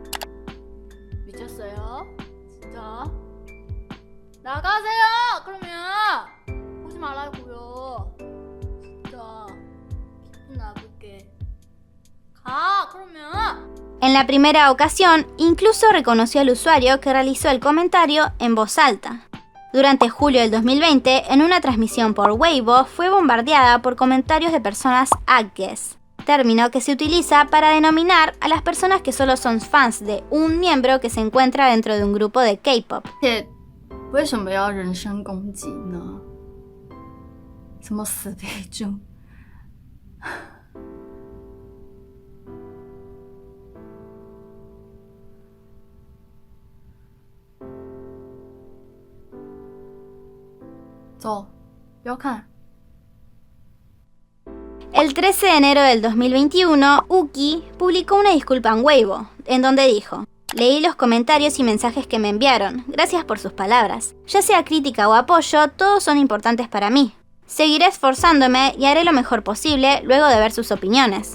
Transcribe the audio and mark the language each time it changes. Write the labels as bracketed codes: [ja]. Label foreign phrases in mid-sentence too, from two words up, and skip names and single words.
[es] En la primera ocasión, incluso reconoció al usuario que realizó el comentario en voz alta. Durante julio del 2020, en una transmisión por Weibo, fue bombardeada por comentarios de personas agges, término que se utiliza para denominar a las personas que solo son fans de un miembro que se encuentra dentro de un grupo de K-pop. [zh] 为什么要人身攻击呢？什么死背猪？走，不要看。 [es] El 13 de enero del 2021, Uki publicó una disculpa en Weibo, en donde dijo: leí los comentarios y mensajes que me enviaron, gracias por sus palabras. Ya sea crítica o apoyo, todos son importantes para mí. Seguiré esforzándome y haré lo mejor posible luego de ver sus opiniones.